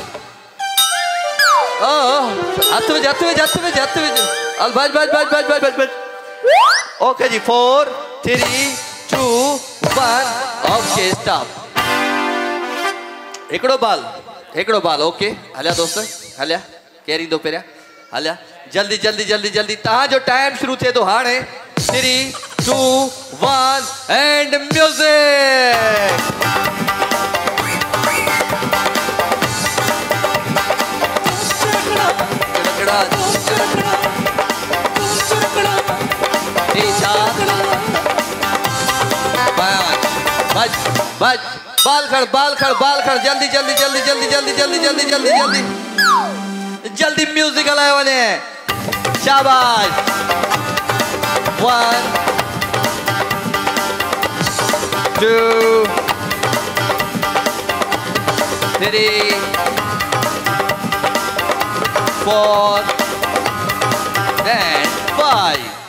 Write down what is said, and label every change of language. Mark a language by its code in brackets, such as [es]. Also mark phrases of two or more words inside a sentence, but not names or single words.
[sd] हाथ में बज। ओके जी, 4 3 2 1। [en] okay stop. [sd] हिकिड़ो बाल। ओके हलिया दोस्त, हलिया केरी दो पहिरियां, हलिया जल्दी। तव्हांजो टाइम शुरू थिए थो हाणे। [en] 3 2 1 and music. [sd] बज बाल खड़ जल्दी म्यूजिक हलायो वञे। शाबाश। 1 2 3 4 and 5।